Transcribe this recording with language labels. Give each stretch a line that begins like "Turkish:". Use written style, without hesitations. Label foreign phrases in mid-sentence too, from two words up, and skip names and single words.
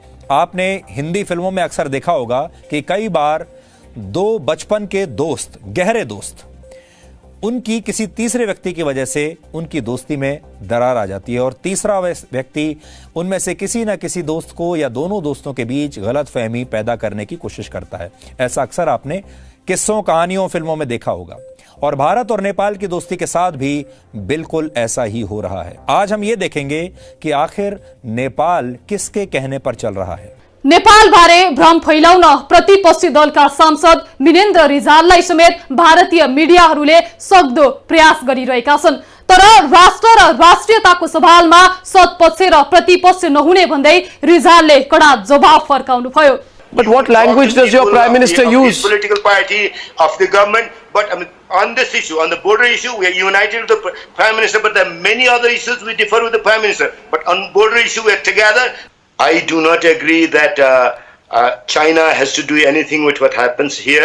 Hindi: आपने हिंदी फिल्मों में अक्सर देखा होगा कि कई बार दो बचपन के दोस्त, गहरे दोस्त, उनकी किसी तीसरे व्यक्ति की वजह से उनकी दोस्ती में दरार आ जाती है और तीसरा व्यक्ति उनमें से किसी न किसी दोस्त को या दोनों दोस्तों के बीच गलतफहमी पैदा करने की कोशिश करता है। ऐसा अक्सर आपने किस्सों, कहानियों, फिल्मों में देखा होगा और भारत और नेपाल की दोस्ती के साथ भी बिल्कुल ऐसा ही हो रहा है। आज हम ये देखेंगे कि आखिर नेपाल किसके कहने पर चल रहा है।
Nepali: नेपाल बारे भ्रम फैलाउन प्रतिपक्षी दलका सांसद मिनेन्द्र रिजाललाई समेत भारतीय मिडियाहरूले सक्दो प्रयास गरिरहेका छन्, तर राष्ट्र र राष्ट्रियताको सवालमा सत्पक्ष र प्रतिपक्ष नहुने भन्दै रिजालले कडा जवाब फर्काउनु भयो।
English: But what language does your Prime Minister use? Political party of the government, but I mean, on this issue, on the border issue, we are united with the Prime Minister, but there are many other issues we differ with the Prime Minister. But on border issue, we are together. I do not agree that China has to do anything with what happens here.